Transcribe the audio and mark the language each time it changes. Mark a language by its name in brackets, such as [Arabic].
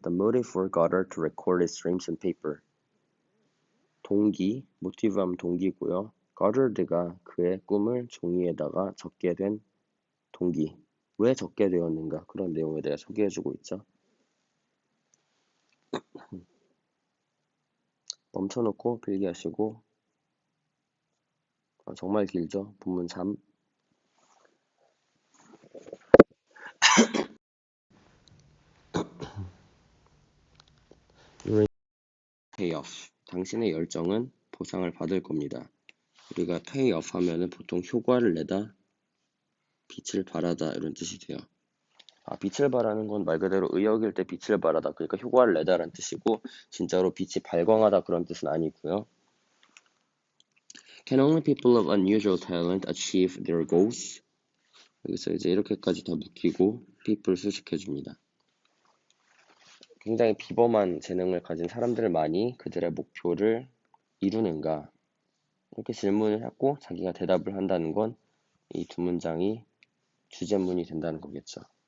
[English] The motive for Goddard to record his dreams on paper [Korean] 동기, 모티브하면 동기고요. Goddard가 그의 꿈을 종이에다가 적게 된 동기 왜 적게 되었는가 그런 내용에 대해 소개해주고 있죠. 멈춰놓고 필기하시고 정말 길죠. 본문 3 Your payoff 당신의 열정은 보상을 받을 겁니다. 우리가 pay off 하면은 보통 효과를 내다, 빛을 발하다 이런 뜻이 돼요. 빛을 발하는 건 말 그대로 의역일 때 빛을 발하다, 그러니까 효과를 내다라는 뜻이고, 진짜로 빛이 발광하다 그런 뜻은 아니고요. [English] Can only people of unusual talent achieve their goals? [Korean] 여기서 이제 이렇게까지 다 묶이고 people 수식해줍니다. 굉장히 비범한 재능을 가진 사람들만이 그들의 목표를 이루는가? 이렇게 질문을 했고 자기가 대답을 한다는 건 이 두 문장이 주제문이 된다는 거겠죠.